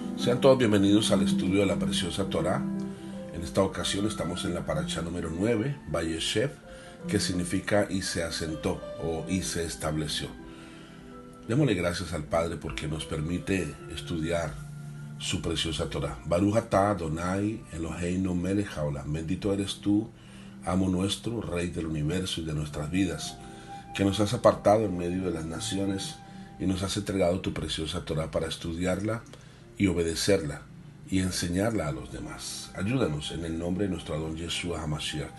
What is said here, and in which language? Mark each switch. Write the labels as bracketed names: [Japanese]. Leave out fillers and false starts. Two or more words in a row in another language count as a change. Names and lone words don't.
[Spanish] Sean todos bienvenidos al estudio de la preciosa Torá. En esta ocasión estamos en la paracha número 9, Vayeshev, que significa y se asentó o y se estableció. Démosle gracias al Padre porque nos permite estudiar su preciosa Torá. [Hebrew] ברוך אתה אדוני אלוהינו מלך העולם. [Spanish] Bendito eres tú, amo nuestro, Rey del universo y de nuestras vidas, que nos has apartado en medio de las naciones y nos has entregado tu preciosa Torá para estudiarla y obedecerla y enseñarla a los demás. Ayúdanos en el nombre de nuestro Adón Yeshua HaMashiach.